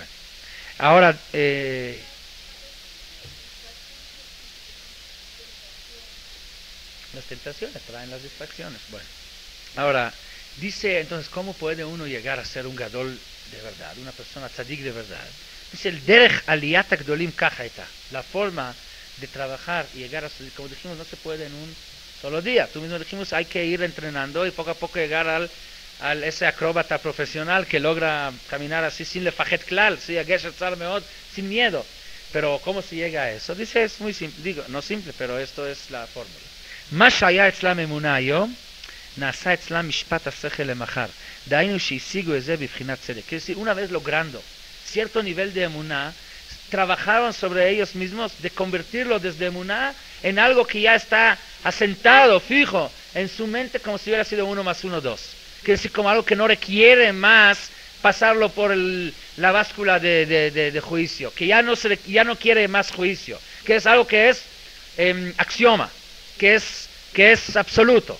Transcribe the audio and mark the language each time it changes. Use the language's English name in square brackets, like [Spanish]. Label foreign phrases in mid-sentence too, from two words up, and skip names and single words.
[Spanish] Ahora, las tentaciones traen las distracciones. Bueno. Ahora, dice entonces, ¿cómo puede uno llegar a ser un gadol de verdad, una persona tzadik de verdad? Dice el [Hebrew] דרך עליית גדולים כך הייתה, [Spanish] la forma de trabajar y llegar a su, como dijimos, no se puede en un solo día. Tú mismo dijimos, hay que ir entrenando y poco a poco llegar al ese acróbata profesional que logra caminar así sin [Hebrew] לפחד כלל, [Spanish] ¿sí? Sin miedo. Pero ¿cómo se llega a eso? Dice, es muy simple, digo, no simple, pero esto es la fórmula. [Hebrew] מה שהיה אצלם אמונה היום, נעשה אצלם משפט השכל למחר. דהיינו שהשיגו את זה בבחינת צדק. [Spanish] quiere decir, una vez logrando cierto nivel de emuná, trabajaron sobre ellos mismos de convertirlo desde emuná en algo que ya está asentado, fijo, en su mente como si hubiera sido 1 más 1, 2. Quiere decir, como algo que no requiere más pasarlo por la báscula de juicio, que ya no quiere más juicio, que es algo que es axioma, que es absoluto.